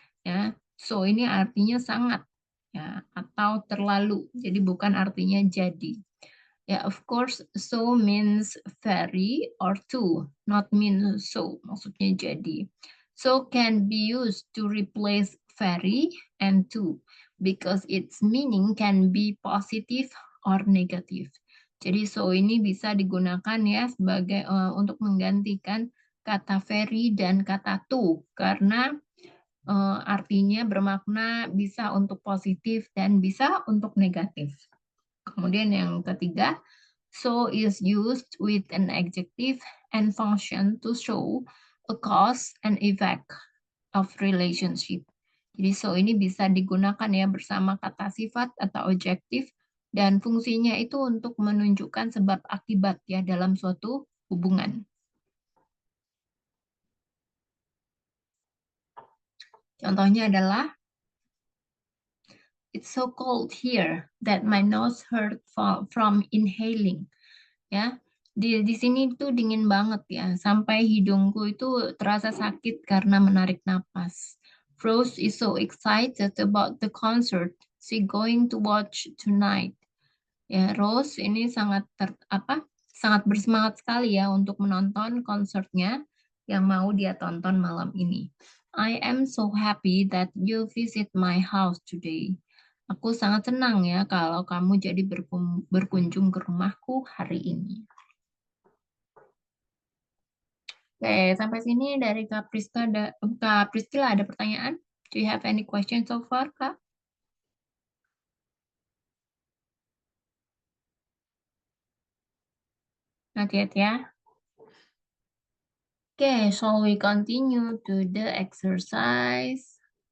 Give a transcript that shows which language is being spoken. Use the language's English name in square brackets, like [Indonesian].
[Indonesian] Ya, so ini artinya sangat ya atau terlalu. Jadi bukan artinya jadi. [English] Ya, of course, so means very or to, not mean so. [Indonesian] Maksudnya jadi. [English] So can be used to replace very and to because its meaning can be positive or negative. [Indonesian] Jadi so ini bisa digunakan ya sebagai untuk menggantikan kata very dan kata to karena artinya bermakna bisa untuk positif dan bisa untuk negatif. Kemudian yang ketiga, [English] so is used with an adjective and function to show a cause and effect of relationship. [Indonesian] Jadi so ini bisa digunakan ya bersama kata sifat atau adjektif dan fungsinya itu untuk menunjukkan sebab akibat ya dalam suatu hubungan. Contohnya adalah [English] it's so cold here that my nose hurt from inhaling. [Indonesian] Ya, di sini tuh dingin banget ya, sampai hidungku itu terasa sakit karena menarik napas. [English] Rose is so excited about the concert she going to watch tonight. [Indonesian] Ya, Rose ini sangat bersemangat sekali ya untuk menonton konsernya yang mau dia tonton malam ini. [English] I am so happy that you visit my house today. [Indonesian] Aku sangat senang ya kalau kamu jadi berkunjung ke rumahku hari ini. Oke, sampai sini dari Kak Priscila ada pertanyaan? [English] Do you have any questions so far, Kak? Not yet ya. Oke, shall we continue to the exercise?